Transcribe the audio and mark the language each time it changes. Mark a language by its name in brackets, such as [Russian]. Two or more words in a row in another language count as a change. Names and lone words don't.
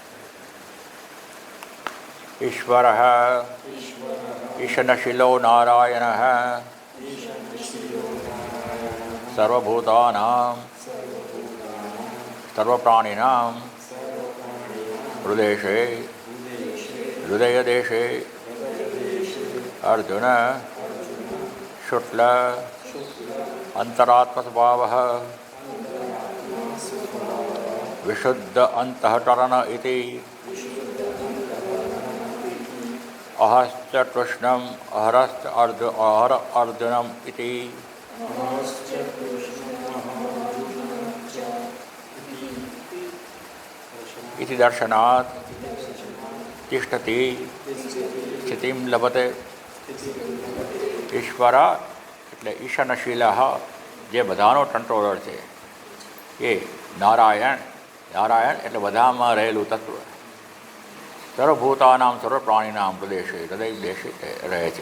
[Sanskrit] ईश्वर ईशनशीलो नारायण सर्वभूतानां सर्वप्राणिनां हृदये हृदयदेशे अर्जुन शुक्ल अन्तरात्मस्वभावः विशुद्ध अन्तःकरण इति अहश्च कृष्णम् अहरश्च अहर अर्जुनम् इति इति दर्शनात् तिष्ठति स्थितिं लभते. [Gujarati] ઈશ્વર એટલે ઈશનશીલ, જે બધાનો કંટ્રોલર છે, એ નારાયણ. નારાયણ એટલે બધામાં રહેલું તત્વ. [Sanskrit] सर्वभूतानाम् सर्वप्राणिनाम् हृदये हृदय देशे [Gujarati] રહે છે.